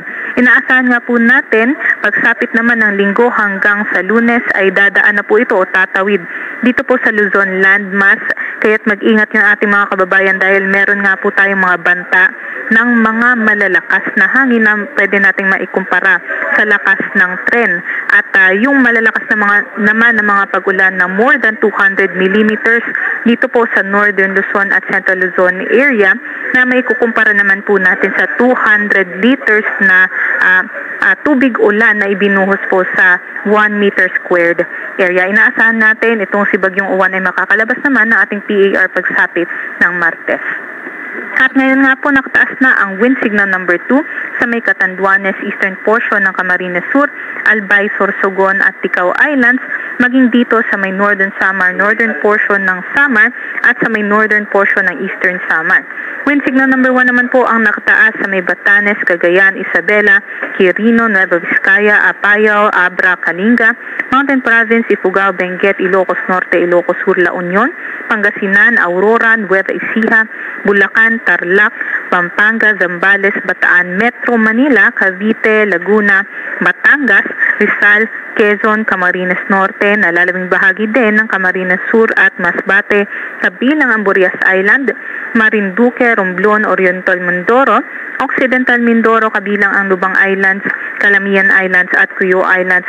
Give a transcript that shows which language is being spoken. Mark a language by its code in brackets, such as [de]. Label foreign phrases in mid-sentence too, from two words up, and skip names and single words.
[tl] Inaasahan nga po natin, pagsapit naman ng linggo hanggang sa Lunes ay dadaan na po ito o tatawid dito po sa Luzon landmass. Kaya't mag-ingat yung ating mga kababayan dahil meron nga po tayong mga banta ng mga malalakas na hangin na pwede nating maikumpara sa lakas ng tren. At yung malalakas na mga pag-ulan na [en] more than 200 millimeters [tl] dito po sa Northern Luzon at Central Luzon area na may kukumpara naman po natin sa 200 liters na tubig ulan na ibinuhos po sa 1 [en] meter squared area. [tl] Inaasahan natin itong si Bagyong Uwan ay makakalabas naman ng ating PAR pagsapit ng Martes. At ngayon nga po nakataas na ang [en] wind signal number 2 [tl] sa may Catanduanes [en] eastern portion [tl] ng Camarines Sur, Albay, Sorsogon at Ticao Islands, maging dito sa may northern Samar, [en] northern portion [tl] ng Samar at sa may [en] northern portion [tl] ng eastern Samar. [en] Wind signal number 1 [tl] naman po ang nakataas sa may Batanes, Cagayan, Isabela, Quirino, Nueva Vizcaya, Apayao, Abra, Kalinga, Mountain Province, Ifugao, Benguet, Ilocos Norte, Ilocos Sur, La Union, Pangasinan, Aurora, Nueva Ecija, Bulacan, Tarlac, Pampanga, Zambales, Bataan, Metro Manila, Cavite, Laguna, Batangas, Rizal, Quezon, Camarines Norte, nalalabing bahagi din ng Camarines Sur at Masbate, kabilang ang Burias Island, Marinduque, Romblon, Oriental Mindoro, Occidental Mindoro, kabilang ang Lubang Islands, Calamian Islands at Cuyo Islands.